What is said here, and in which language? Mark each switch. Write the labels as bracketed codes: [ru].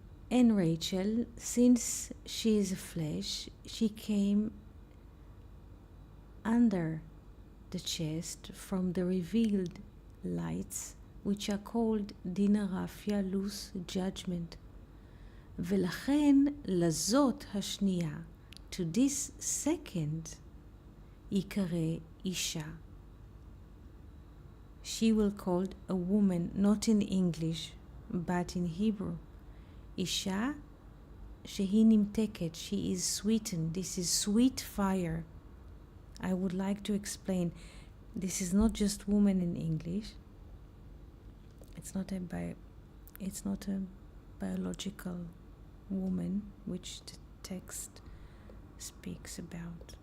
[en] And Rachel, since she is a flesh, she came under the chest from the revealed lights, which are called Dina Rafia, loose judgment. [he] ולכן לזאת השנייה, [en] to this second, [he] יקרא אישה. [en] She will called a woman, not in English, but in Hebrew. Isha, [he] שהיא נמתקת, [en] she is sweetened. This is sweet fire. I would like to explain. This is not just woman in English. It's not a biological woman, which the text speaks about.